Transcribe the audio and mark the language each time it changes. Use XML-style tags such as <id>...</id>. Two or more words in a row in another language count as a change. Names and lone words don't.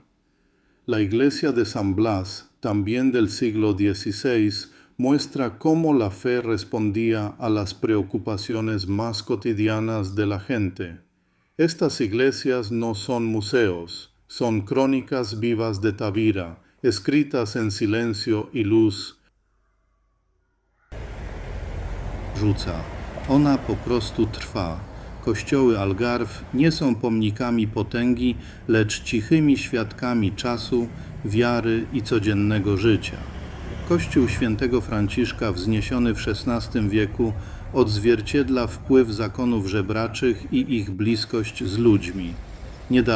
<es>La iglesia de San Blas, también del siglo XVI, muestra cómo la fe respondía a las preocupaciones más cotidianas de la gente. Estas iglesias no son museos, son crónicas vivas de Tavira, escritas en silencio y luz.</es> <pl>Rzuca. Ona po prostu trwa. Kościoły Algarve nie są pomnikami potęgi, lecz cichymi świadkami czasu, wiary i codziennego życia. Kościół świętego Franciszka, wzniesiony w XVI wieku, odzwierciedla wpływ zakonów żebraczych i ich bliskość z ludźmi.</pl>